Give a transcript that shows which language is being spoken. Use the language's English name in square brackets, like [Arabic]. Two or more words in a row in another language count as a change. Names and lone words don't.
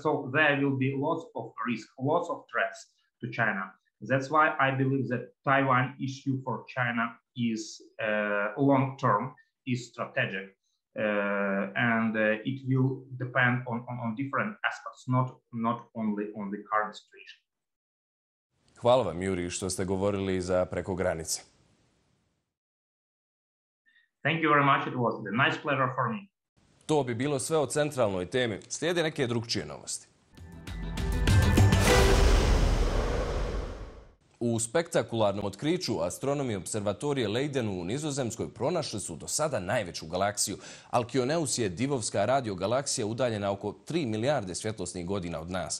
[English] So there will be lots of risk, lots of threats to China. That's why I believe that Taiwan issue for China is long-term, is strategic, and it will depend on different aspects, not only on the current situation. [Bosnian] Hvala vam, Juri, što ste govorili za Preko granice. [English] Thank you very much. It was a nice pleasure for me. [Bosnian] To bi bilo sve o centralnoj temi. Slijede neke drugčije novosti. U spektakularnom otkriću astronomi observatorije Leiden u Nizozemskoj pronašli su do sada najveću galaksiju. Alkioneus je divovska radiogalaksija udaljena oko 3 milijarde svjetlosnih godina od nas.